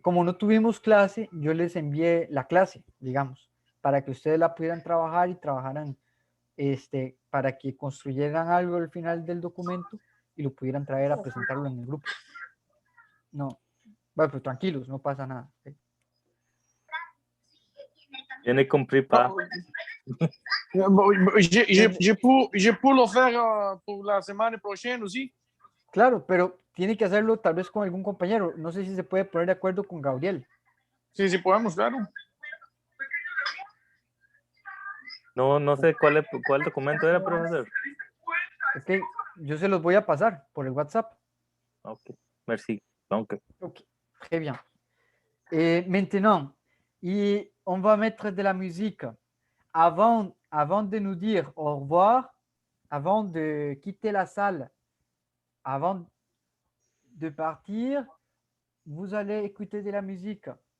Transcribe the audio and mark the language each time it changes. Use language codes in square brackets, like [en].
[es] Como no tuvimos clase, yo les envié la clase, digamos, para que ustedes la pudieran trabajar y trabajaran, para que construyeran algo al final del documento y lo pudieran traer a presentarlo en el grupo. No, bueno, pues tranquilos, no pasa nada. ¿Sí? [fr] Je ne compris pas. Je peux le faire pour la semaine prochaine aussi. [es] Claro, pero tiene que hacerlo tal vez con algún compañero. No sé si se puede poner de acuerdo con Gabriel. Sí, podemos, claro. No sé cuál documento era, profesor. Ok, yo se los voy a pasar por el WhatsApp. [fr] Ok, merci. Donc. Ok, très bien. Maintenant, on va mettre de la musique. Avant de nous dire au revoir, avant de quitter la salle, avant de partir, vous allez écouter de la musique.